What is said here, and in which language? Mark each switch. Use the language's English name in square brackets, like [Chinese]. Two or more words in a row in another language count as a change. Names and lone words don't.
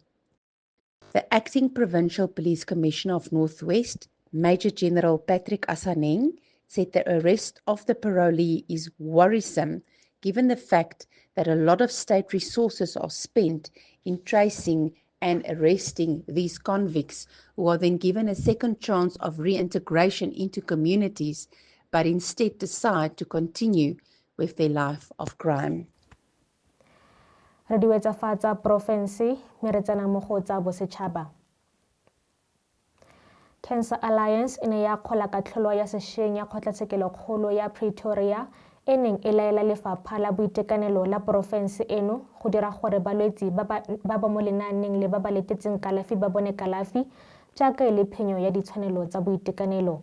[English] The Acting Provincial Police Commissioner of Northwest, Major General Patrick Asaneng, said the arrest of the parolee is worrisome given the fact that a lot of state resources are spent in tracing and arresting these convicts, who are then given a second chance of reintegration into communities, but instead decide to continue with their life of crime. [Tswana] Re diwetsa fa tsa porofense mme re tsena mo go tsa bosetšhaba. Cancer Alliance e ne ya kgola katlholo ya sešweng ya kgotlatshekelokgolo ya Pretoria e neng e laela lefapha la boitekanelo la porofense eno go dira gore balwetsi ba ba mo lenaaneng le ba ba letetseng kalafi ba bone kalafi jaaka e le phenyo ya ditshwanelo tsa boitekanelo.